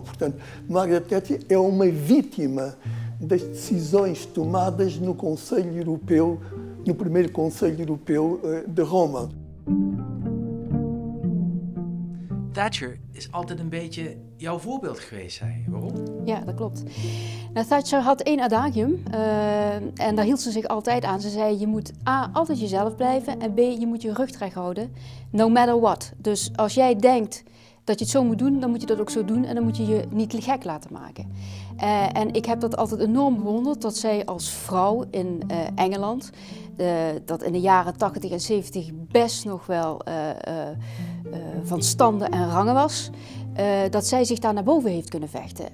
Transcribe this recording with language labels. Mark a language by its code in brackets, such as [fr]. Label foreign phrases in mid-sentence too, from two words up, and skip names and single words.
[pt] Portanto, Margaret Thatcher é uma vítima das decisões tomadas no Conselho Europeu, no primeiro Conselho Europeu de Roma. [nl] Thatcher is altijd een beetje jouw voorbeeld geweest, zei je. Waarom? Ja, dat klopt. Nou, Thatcher had één adagium en daar hield ze zich altijd aan. Ze zei, je moet A, altijd jezelf blijven en B, je moet je rug recht houden, [en] no matter what. [nl] Dus als jij denkt dat je het zo moet doen, dan moet je dat ook zo doen en dan moet je je niet gek laten maken. En ik heb dat altijd enorm bewonderd, dat zij als vrouw in Engeland, dat in de jaren 80 en 70 best nog wel van standen en rangen was, dat zij zich daar naar boven heeft kunnen vechten.